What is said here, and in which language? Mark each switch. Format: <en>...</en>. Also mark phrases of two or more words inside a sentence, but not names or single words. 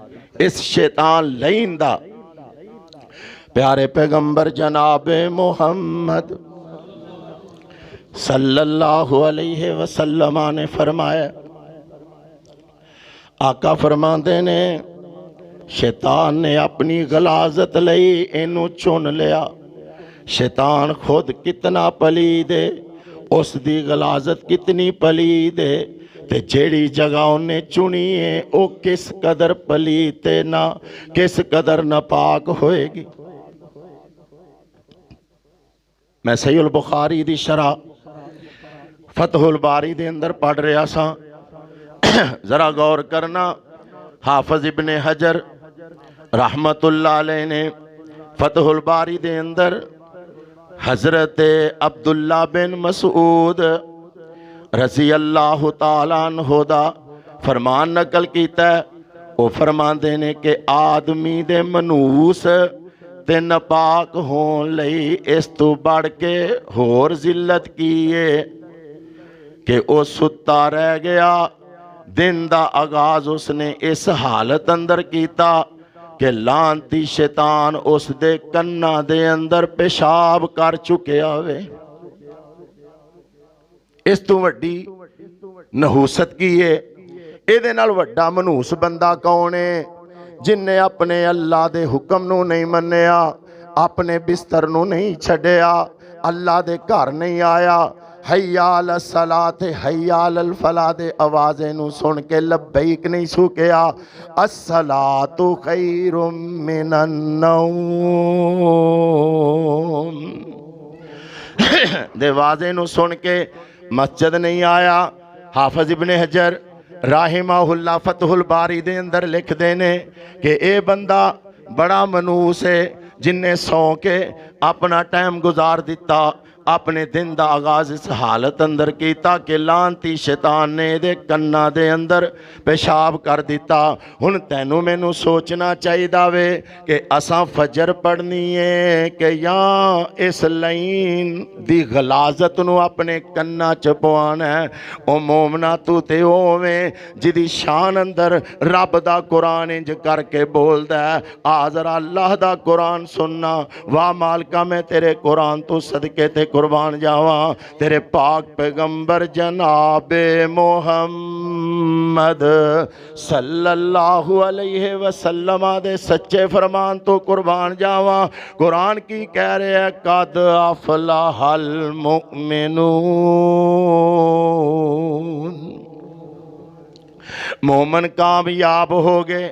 <pa>اس شیطان لعین دا پیارے پیغمبر جناب محمد</pa> <ar>صلی اللہ علیہ وسلم</ar> <pa>نے فرمایا، آقا فرماندے نے شیطان نے اپنی غلاظت لئی اینو چن لیا۔ شیطان خود کتنا پلید ہے، اس دی غلاظت کتنی پلید ہے، تے جیڑی جگہ انہیں چنی ہے او کس قدر پلید ہے، نہ کس قدر ناپاک ہوئے گی۔ میں صحیح البخاری دی شرح فتح الباری دے اندر پڑھ رہا سا، ذرا غور کرنا۔ حافظ ابن حجر</pa> <ar>رحمت اللہ علیہ</ar> <pa>نے فتح الباری دے اندر حضرت عبداللہ بن مسعود</pa> <ar>رضی اللہ تعالیٰ عنہ</ar> <pa>دا فرمان نقل کیتا ہے۔ وہ فرمان دینے کہ آدمی دے منوس تے نپاک ہون لئی اس تو بڑھ کے ہور ذلت کیے کہ او ستا رہ گیا۔ دن دا آغاز اس نے اس حالت اندر کیتا کہ لانتی شیطان اس دے کنہ دے اندر پیشاب کر چکے آوے۔ اس تو وڈی نحوست کی ہے۔ اے دے نال وڈا منوس بندہ کون ہے جن نے اپنے اللہ دے حکم نو نہیں منیا، اپنے بستر نو نہیں چھڑیا، اللہ دے گھر نہیں آیا،</pa> <ar>حی علی الصلاۃ حی علی الفلاح</ar> <pa>دے آوازیں نو سن کے لبیک نہیں سو کیا،</pa> <ar>الصلاۃ خیر من النوم</ar> <pa>دے آوازیں نو سن کے مسجد نہیں آیا۔ حافظ ابن حجر</pa> <ar>رحمہ اللہ</ar> <pa>فتح الباری دے اندر لکھ دینے کہ اے بندہ بڑا منوس ہے جن نے سو کے اپنا ٹائم گزار دیتا، اپنے دن دا آغاز اس حالت اندر کیتا کہ لانتی شیطان نے دے کناں دے اندر پیشاب کر دیتا۔ ہن تینوں مینوں سوچنا چاہیدا وے کہ اساں فجر پڑھنی ہے کہ یا اس لائن دی غلاظت نو اپنے کناں چ پوانا ہے۔ او مومنا تو تے ہوویں جدی شان اندر رب دا قرآن انج کر کے بولدا ہے، آ ذرا اللہ دا قرآن سننا، واہ مالکا میں تیرے قرآن تو صدقے تے قربان جاواں، تیرے پاک پیغمبر جناب محمد</pa> <ar>صلی اللہ علیہ وسلم</ar> <pa>دے سچے فرمان تو قربان جاواں۔ قرآن کی کہہ رہے ہیں</pa> <ar>قد افلح المؤمنون،</ar> <pa>مومن کامیاب ہو گئے۔</pa>